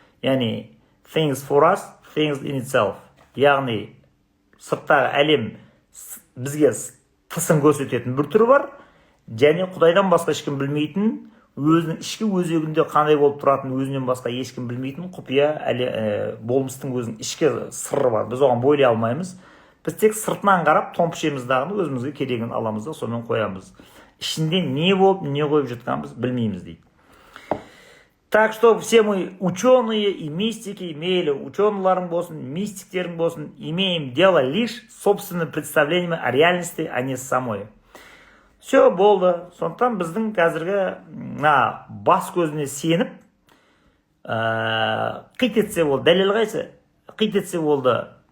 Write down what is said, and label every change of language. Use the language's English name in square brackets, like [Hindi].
[Kazakh] Яғни [English] things for us, things in itself. [Kazakh] Яғни сырттағы әлем бізге тысын көрсететін бір түрі бар, және құдайдан басқа ешкім білмейтін, өзінің ішкі өзегінде қандай болып тұратын өзінен басқа ешкім білмейтін құпия болмыстың өзінің ішкі сыры бар. Біз оған бойлай алмаймыз. Біз тек сыртынан қарап томпішеміз дағыны өзімізге керегін аламыз да сонымен қоямыз. Ішінде не болып, не қойып жатқанымыз білмейміз дейді. [Russian] Так что все мы ученые и мистики, [Kazakh] мейлі ученыйларың болсын, мистиктерің болсын, [Russian] имеем дело лишь с собственным представлением о реальности, а не самой. [Kazakh] Все болды. Сондықтан біздің қазіргі бас көзіне сеніп, қит етсе болды. Дәлел қайсы? Қит етсе болды.